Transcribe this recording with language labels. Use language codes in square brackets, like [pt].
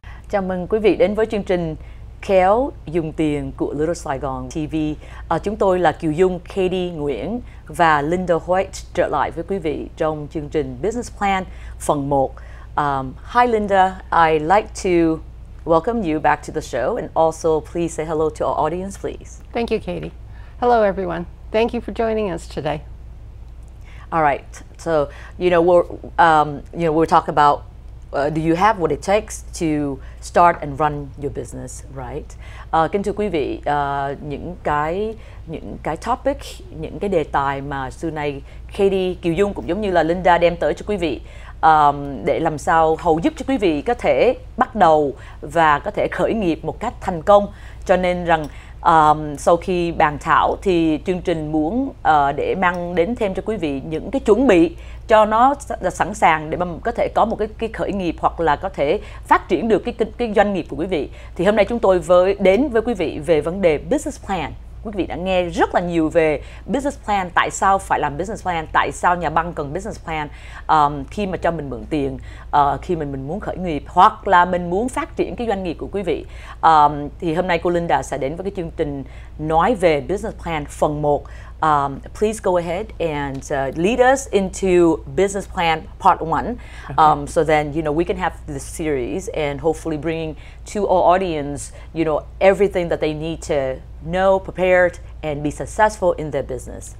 [vi] Chào mừng quý vị đến với chương trình Khéo Dùng Tiền của Little Saigon TV. Chúng tôi là Kiều Dung, Katie Nguyễn và Linda White trở lại với quý vị trong chương trình Business Plan phần 1. [en] Hi Linda, I'd like to welcome you back to the show and also please say hello to our audience, please. Thank you, Katie. Hello, everyone. Thank you for joining us today. All right. So, we're talking about do you have what it takes to start and run your business, right? [vi] Kính thưa quý vị, những cái topic, những cái đề tài mà xưa nay Katie, Kiều Dung cũng giống như là Linda đem tới cho quý vị để làm sao hầu giúp cho quý vị có thể bắt đầu và có thể khởi nghiệp một cách thành công. Cho nên rằng sau khi bàn thảo thì chương trình muốn để mang đến thêm cho quý vị những cái chuẩn bị cho nó sẵn sàng để mà có thể có một cái khởi nghiệp hoặc là có thể phát triển được cái doanh nghiệp của quý vị. Thì hôm nay chúng tôi đến với quý vị về vấn đề business plan. Quý vị đã nghe rất là nhiều về business plan, tại sao phải làm business plan, tại sao nhà băng cần business plan khi mà cho mình mượn tiền, khi mình muốn khởi nghiệp hoặc là mình muốn phát triển cái doanh nghiệp của quý vị. Thì hôm nay cô Linda sẽ đến với cái chương trình nói về business plan phần 1. [en] Please go ahead and lead us into business plan part 1. So then, we can have this series and hopefully bringing to our audience, everything that they need to know, prepared, and be successful in their business.